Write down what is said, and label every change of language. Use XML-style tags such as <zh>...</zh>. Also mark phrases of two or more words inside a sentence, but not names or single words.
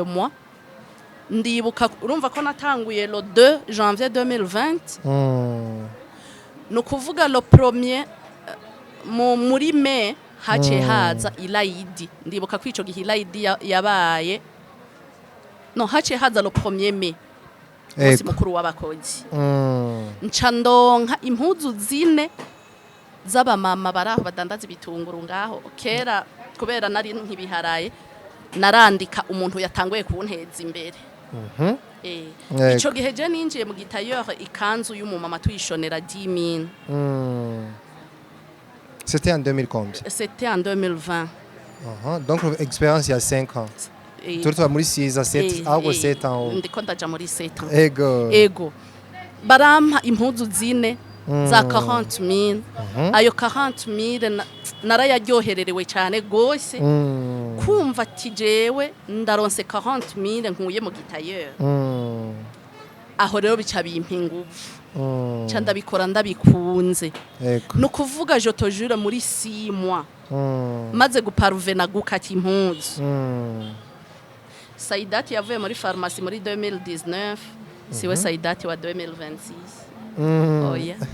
<rn>mois ndibuka urumva ko natanguye</rn> <fr>le 2 janvier 2020</fr> <rn>no kuvuga</rn> <fr>le premier</fr> <rn>muri mai hace haza ilaidi ndibuka ko ico gihe ilaidi yabaye no hace haza</rn> <fr>le premier mai</fr> <rn>umunsi mukuru w'abakozi nca ndonka impuzu zine z'abamama baraho badandaza ibitunguru ngaho kera kubera nari nkibiharaye narandika umuntu yatanguye kunteza imbere ico gihe je ninjiye mu gitailleur ikanzu y'umumama tuyishonera 10 000</rn> <fr>c'était en 2000 combien c'était en 2020 donc expérience il y a 5 ans</fr> <rn>turutwa muri</rn> <fr>6 à 7 ahubwo 7 ans</fr> <rn>ndiko ndaja muri 7 ans ego barampa impuzu zine za 40 000 ayo 40 000 narayaryohererewe cyane gose kumva ati jewe ndaronse 40 000 nkuye mu gitailleur aho rero bica bimpa ingufu ca ndabikora ndabikunze no kuvuga</rn> <fr>je te jure</fr> <rn>muri 6 mois maze guparvena gukata impuzu Saidati yavuye muri pharmacie muri 2019 siwe Saidati wa 2026 oya</rn>